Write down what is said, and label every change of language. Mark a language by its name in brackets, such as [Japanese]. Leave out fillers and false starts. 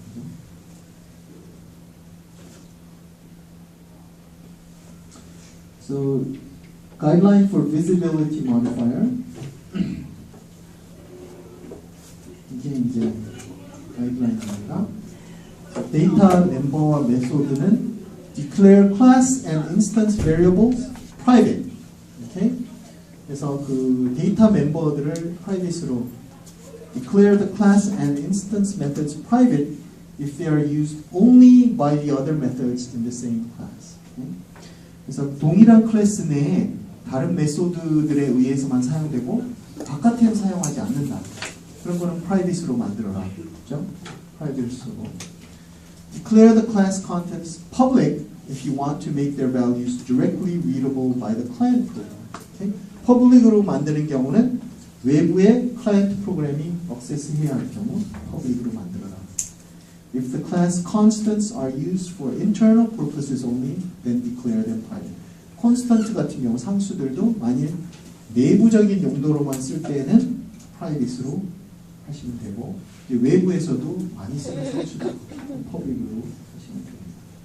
[Korean] 그죠? [English] So, guideline for visibility modifier. [Korean] 이게 이제 가이드라인입니다. 데이터 멤버와 메소드는 [English] declare class and instance variables private. [Korean] 오케이? 그래서 그 데이터 멤버들을 private으로 [English] declare the class and instance methods private if they are used only by the other methods in the same class. [Korean] 오케이? 그래서 동일한 클래스 내에 다른 메소드들에 의해서만 사용되고 바깥에는 사용하지 않는다. 그런 거는 private으로 만들어라. 그렇죠? private를 쓰고. [English] Declare the class contents public if you want to make their values directly readable by the client program. Okay? [Korean] public으로 만드는 경우는 외부의 클라이언트 프로그램이 액세스해야 할 경우 public으로 만들어라. [English] If the class constants are used for internal purposes only, then declare them private. [Korean] constant 같은 경우 상수들도 만일 내부적인 용도로만 쓸 때에는 private으로 하시면 되고 외부에서도 많이 쓰는 상수들 퍼블릭으로 하시면 됩니다.